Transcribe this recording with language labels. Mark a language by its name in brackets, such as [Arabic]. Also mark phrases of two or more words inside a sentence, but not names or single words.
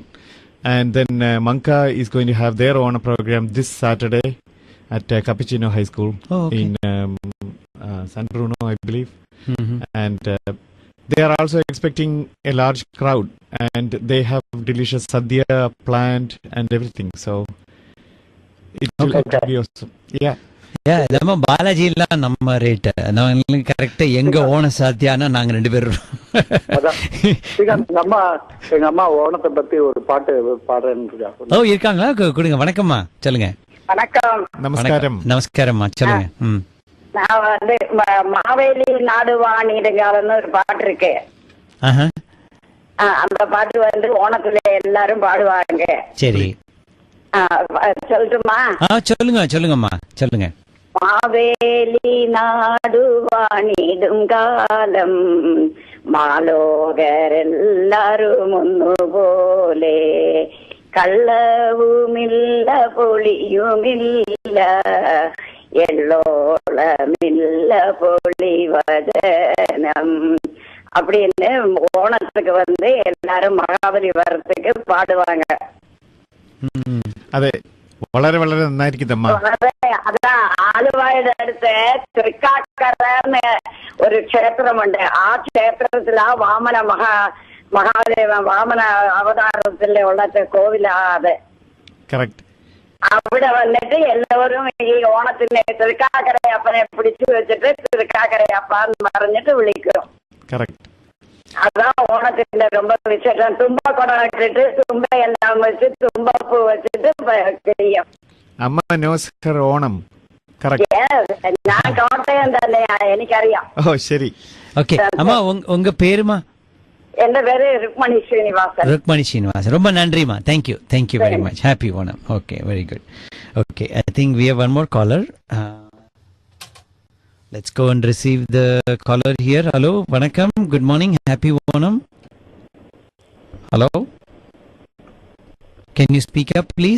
[English] And then Manka is going to have their Ona program this Saturday at Capuchino High School in San Bruno, I believe. And they are also expecting a large crowd, and they have delicious sadhya planned and everything. So it will be awesome. Yeah. [Tamil] நம்ம பாலாஜி எல்லாம் நம்ம ரேட் கரெக்டா எங்க ஓண சாத்தியானா நாங்க 2 பேரும். எங்க அம்மா ஓணத்தை பத்தி ஒரு பாட்டு பாடுறேன்னு. ஓ இருக்காங்களா? கொடுங்க. வணக்கம்மா, சொல்லுங்க. வணக்கம். நமஸ்காரம். நமஸ்காரம்மா, சொல்லுங்க. நான் வந்து [Malayalam] മാവേലി നാടുവാണിടുംകാലന്ന് [Tamil] ஒரு பாட்டு இருக்கு. அந்த பாட்டு வந்து ஓணத்துல எல்லாரும் பாடுவாங்க. சரி, சொல்லட்டுமா? சொல்லுங்கம்மா, சொல்லுங்க. [Malayalam] மாவேலி നാടുവാണിടും കാലം മാലോകരെല്ലാരും ഒന്നുപോലെ കള്ളവുമില്ല പൊളിയുമില്ല എള്ളോളമില്ല പൊളിവചനം [Tamil] அப்படின்னு ஓணத்துக்கு வந்து எல்லாரும் மகாபலி வரத்துக்கு பாடுவாங்க. [Malayalam] അതെ, വളരെ വളരെ നന്നായിരിക്കും. അതാ ആലുവായുടെ അടുത്ത് തൃക്കാക്കരന്ന് ഒരു ക്ഷേത്രമുണ്ട്. ആ ക്ഷേത്രത്തിലാ മഹാദേവൻ വാമന അവതാരത്തിലുള്ള കോവിലാ അത്. അവിടെ വന്നിട്ട് എല്ലാവരും ഈ ഓണത്തിന് തൃക്കാക്കരയപ്പനെ പിടിച്ചു വെച്ചിട്ട് തൃക്കാക്കരയപ്പാന്ന് പറഞ്ഞിട്ട് വിളിക്കും. [Tamil] அதான் ஓணத்தின் ரொம்ப விசேஷம். தும்ப குடம் வச்சுட்டு தும்ப எல்லாம் வச்சு தும்பப்பூ வச்சுட்டு செய்யும். [English] அம்மா knows her ஓணம். [Malayalam] நான் கோட்டயம் തന്നെ, എനിക്കറിയാം. [Tamil] ஓ சரி, ஓகே. அம்மா உங்க பேருமா? [Malayalam] എന്റെ പേര് രുക്മണി ശ്രീനിവാസൻ. [Tamil] ருக்மணி ஸ்ரீனிவாசன், ரொம்ப நன்றிமா. [English] Thank you very much. Happy Onam. Okay, very good. Okay, I think we have one more caller. Let's go and receive the caller here. Hello, vanakkam, good morning, happy Onam. Hello, can you speak up please?